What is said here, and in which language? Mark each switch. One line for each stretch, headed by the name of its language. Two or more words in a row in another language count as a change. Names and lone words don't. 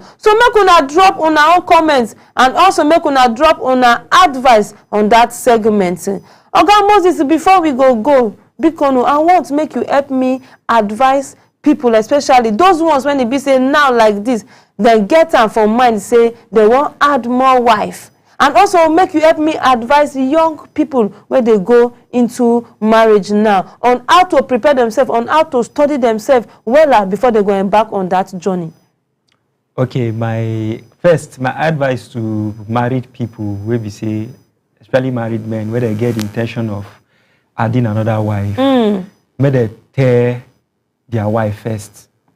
Nigerian Pidgin: So make una drop una own comments, and also make una drop una advice on that segment. Oga Moses, before we go, Bikonu, I want to make you help me advise people, especially those ones when they be say now like this, they get am for mind, say they want add more wife. And also make you help me advise young people when they go into marriage now on how to prepare themselves, on how to study themselves well before they go embark on that journey. Okay, my advice to married people will be say, especially married men, where they get the intention of adding another wife, may they tell their wife first.